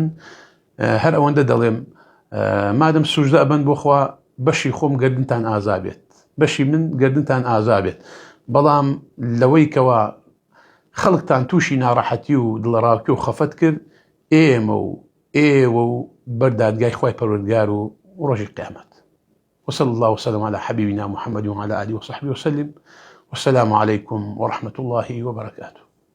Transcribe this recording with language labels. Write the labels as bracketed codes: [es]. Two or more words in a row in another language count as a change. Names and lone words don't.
[ckb] هەر ئەوەندە دەڵێم مادەم سوژدە ئەبەن بۆ خوا بەشی خۆم گردنتان ئازا بێت بەشی من گردنتان ئازا بێت بەڵام لەوەی کەوا خەڵکتان تووشی ناڕەحەتی و دڵڕاوکی و خەفەت کرد ئێمە و ئێوە و بەردادگای خوای پەروەردگار و ڕۆژی قیامەت. [ar] وصلى الله وسلم على حبيبنا محمد وعلى آله وصحبه وسلم والسلام عليكم ورحمة الله وبركاته.